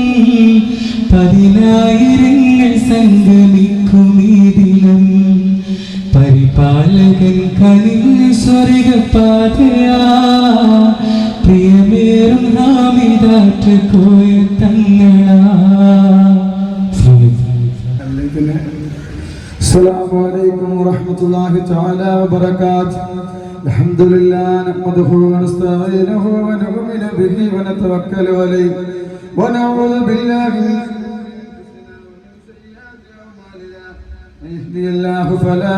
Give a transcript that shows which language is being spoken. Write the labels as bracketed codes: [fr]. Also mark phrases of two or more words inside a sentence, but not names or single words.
[ml] 10,000 സംഗമിക്കും ഈ ദിനം പരിപാലകൻ കനിഞ്ഞ സ്വർഗപാതയാ പ്രിയമേറും ഹാമിദാറ്റുകോയ തങ്ങളാ. [ar] السلام عليكم ورحمة الله تعالى وبركاته. الحمد لله نحمده ونستعينه ونؤمن به ونتوكل عليه ونعوذ بالله من يهدي الله فلا